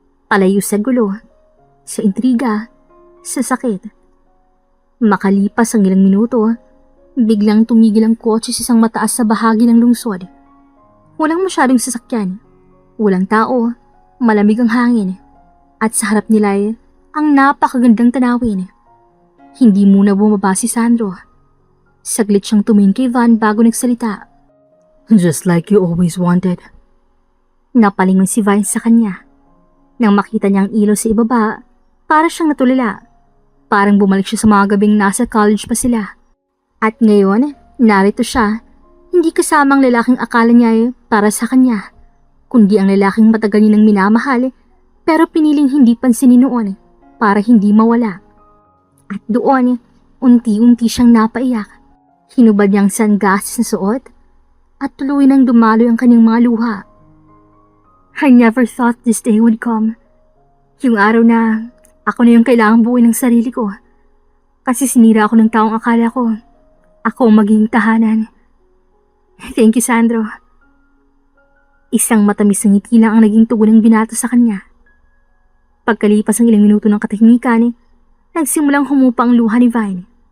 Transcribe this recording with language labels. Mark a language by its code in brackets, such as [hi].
[tl] Palayo sa gulo, sa intriga, sa sakit. Makalipas ang ilang minuto, biglang tumigil ang kotse sa isang mataas sa bahagi ng lungsod. Walang masyadong sasakyan, walang tao, malamig ang hangin, at sa harap nila ay ang napakagandang tanawin. Hindi muna bumaba si Sandro. Saglit siyang tumingin kay Van bago nagsalita. [en] Just like you always wanted. [tl] Napalingon si Vine sa kanya. Nang makita niya ang ilaw sa ibaba, para siyang natulala. Parang bumalik siya sa mga gabing nasa college pa sila. At ngayon, narito siya, hindi kasama ang lalaking akala niya ay para sa kanya, kundi ang lalaking matagal niya nang minamahal pero piniling hindi pansinin noon para hindi mawala. At doon, unti-unti siyang napaiyak. Hinubad niya ang sunglasses na suot at tuloy nang dumaloy ang kanyang mga luha. [en] I never thought this day would come. [tl] Yung araw na ako na yung kailangang buuin ng sarili ko. Kasi sinira ako ng taong akala ko ako ang maging tahanan. [en] Thank you, [tl] Sandro. Isang matamis na ngiti lang ang naging tugon ng binato sa kanya. Pagkalipas ng ilang minuto ng katahimikan, nagsimulang humupa ang luha ni Vine.